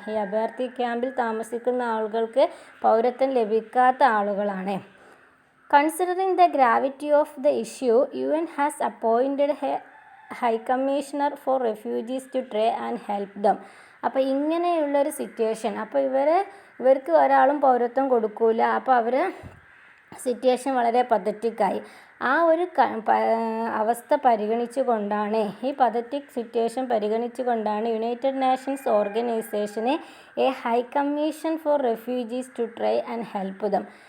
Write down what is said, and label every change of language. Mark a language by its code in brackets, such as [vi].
[ml] ഈ അഭയാർത്ഥി ക്യാമ്പിൽ താമസിക്കുന്ന ആളുകൾക്ക് പൗരത്വം ലഭിക്കാത്ത ആളുകളാണ്. [en] Considering the gravity of the issue, UN has appointed a High Commissioner for Refugees to try and help them. [ml] അപ്പോൾ ഇങ്ങനെയുള്ളൊരു സിറ്റുവേഷൻ, അപ്പോൾ ഇവർക്ക് ഒരാളും പൗരത്വം കൊടുക്കൂല. അപ്പോൾ അവർ സിറ്റുവേഷൻ വളരെ പതറ്റിക്കായി. ആ ഒരു അവസ്ഥ പരിഗണിച്ചുകൊണ്ടാണ്, ഈ പതറ്റിക് സിറ്റുവേഷൻ പരിഗണിച്ചുകൊണ്ടാണ് യുണൈറ്റഡ് നേഷൻസ് ഓർഗനൈസേഷന് [en] A high commission for refugees to try and help them.